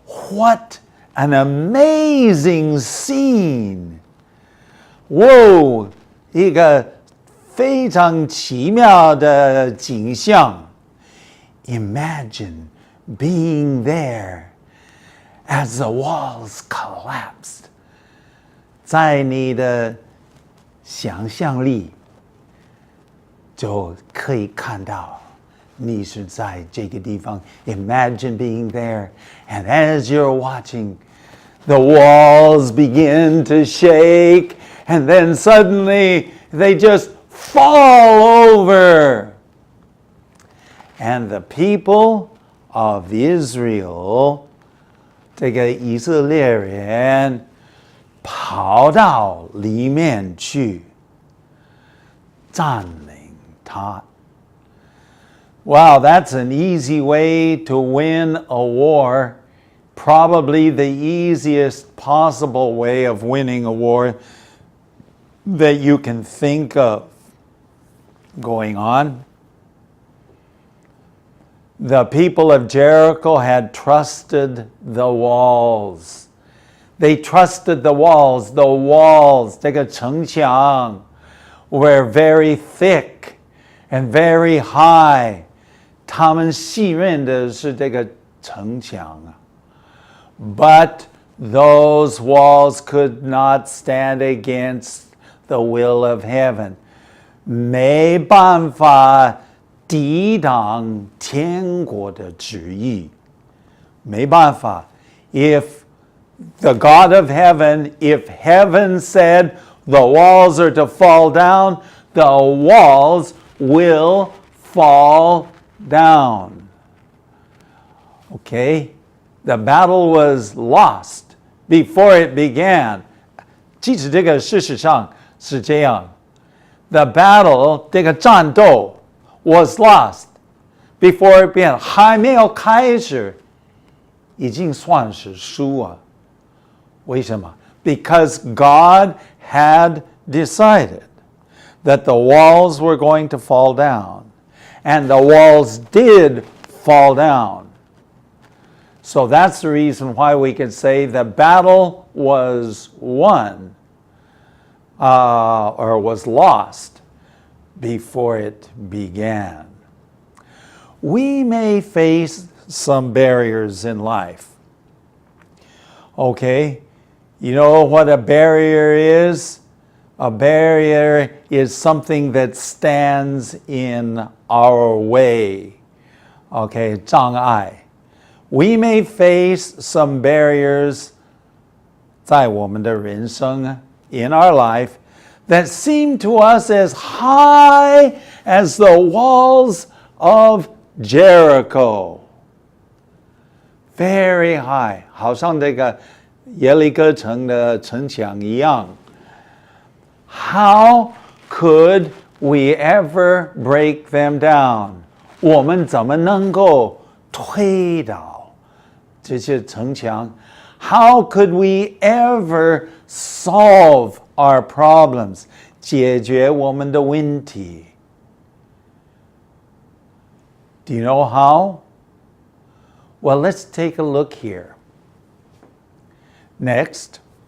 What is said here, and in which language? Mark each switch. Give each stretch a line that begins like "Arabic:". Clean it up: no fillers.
English: What an amazing scene! Whoa!
Chinese: 一个非常奇妙的景象.
English: Imagine being there as the walls collapsed.
Chinese: 在你的想象力就可以看到你是在这个地方.
English: Imagine being there, and as you're watching, the walls begin to shake, and then suddenly they just fall over. And the people of Israel,
Chinese: 这个以色列人跑到里面去占领它.
English: Wow, that's an easy way to win a war. Probably the easiest possible way of winning a war that you can think of going on. The people of Jericho had trusted the walls. They trusted the walls. The walls,
Chinese: 这个城墙,
English: were very thick and very high.
Chinese: 他们信任的是这个城墙.
English: But those walls could not stand against the will of heaven.
Chinese: 没办法抵挡天国的旨意. 没办法.
English: If the God of heaven, if heaven said the walls are to fall down, the walls will fall down. Okay? The battle was lost before it began.
Chinese: 即使这个事实上是这样.
English: The battle,
Chinese: 这个战斗
English: was lost before it began.
Chinese: 还没有开始，已经算是输了. 为什么?
English: Because God had decided that the walls were going to fall down. And the walls did fall down. So that's the reason why we can say the battle was won or was lost before it began. We may face some barriers in life. Okay, you know what a barrier is? A barrier is something that stands in our way. Okay, 障碍.We may face some barriers
Chinese: 在我们的人生
English: in our life that seem to us as high as the walls of Jericho. Very high,
Chinese: 好像这个耶利哥城的城墙一样。
English: How could we ever break them down?
Chinese: 我们怎么能够推倒这些城墙？
English: How could we ever solve our problems?
Chinese: 解决我们的问题。
English: Do you know how? Well, let's take a look here. Next.